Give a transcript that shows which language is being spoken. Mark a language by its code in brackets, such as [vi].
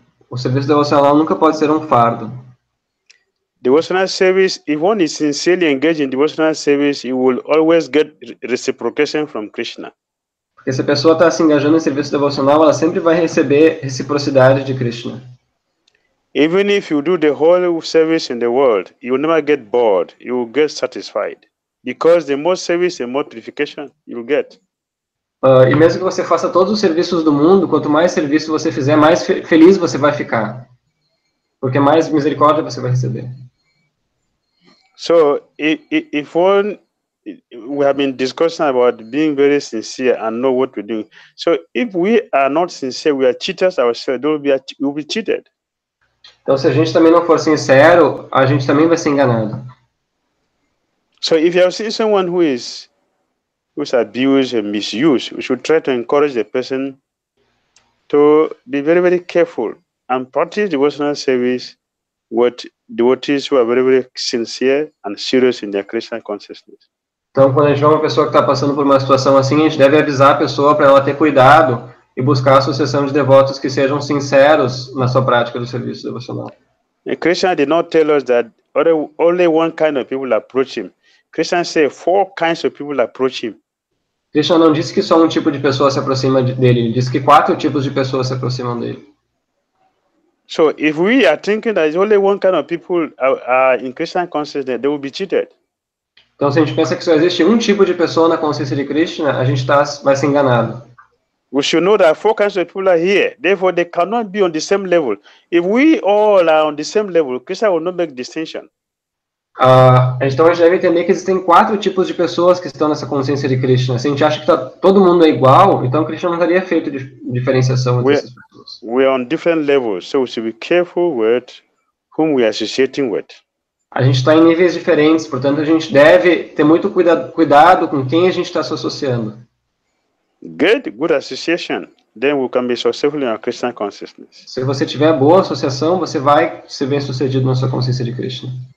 [pt] O serviço devocional nunca pode ser fardo. [en] Devotional service, if one is sincerely engaged in devotional service, you will always get reciprocation from Krishna. [pt] Porque se a pessoa está se engajando em serviço devocional, ela sempre vai receber reciprocidade de Krishna. [en] Even if you do the whole service in the world, you will never get bored. You will get satisfied. Because the more service, the more purification you will get. [pt] E mesmo que você faça todos os serviços do mundo, quanto mais serviço você fizer, mais feliz você vai ficar. Porque mais misericórdia você vai receber. [en] So, if one, we have been discussing about being very sincere and know what we're doing. So, if we are not sincere, we are cheaters ourselves. We'll be cheated. [pt] Então, se a gente também não for sincero, a gente também vai ser enganado. [en] So, if you have seen someone who's abused and misused, we should try to encourage the person to be very, very careful and practice devotional service with devotees who are very, very sincere and serious in their Krishna consciousness. [pt] Então, quando a gente vê uma pessoa que está passando por uma situação assim, a gente deve avisar a pessoa para ela ter cuidado e buscar a associação de devotos que sejam sinceros na sua prática do serviço devocional. [en] And Krishna did not tell us that only one kind of people approach him. Krishna said 4 kinds of people approach him. [pt] Krishna não disse que só um tipo de pessoa se aproxima dele, ele disse que 4 tipos de pessoas se aproximam dele. [en] So if we are thinking that only one kind of people are in Krishna consciousness, they will be cheated. [pt] Então, se a gente pensa que só existe um tipo de pessoa na consciência de Krishna, a gente vai ser enganado. [en] We should know that 4 kinds of people are here. Therefore, they cannot be on the same level. If we all are on the same level, Krishna will not make distinction. [pt] Então, a gente deve entender que existem 4 tipos de pessoas que estão nessa consciência de Krishna. Se a gente acha que todo mundo é igual, então Krishna não teria feito diferenciação entre essas pessoas. [en] We are on different levels, so we should be careful with whom we are associating with. [pt] A gente está em níveis diferentes, portanto, a gente deve ter muito cuidado com quem a gente está se associando. [en] Get good association, then we can be successful in our Krishna consciousness. [pt] Se você tiver boa associação, você vai ser bem sucedido na sua consciência de Krishna.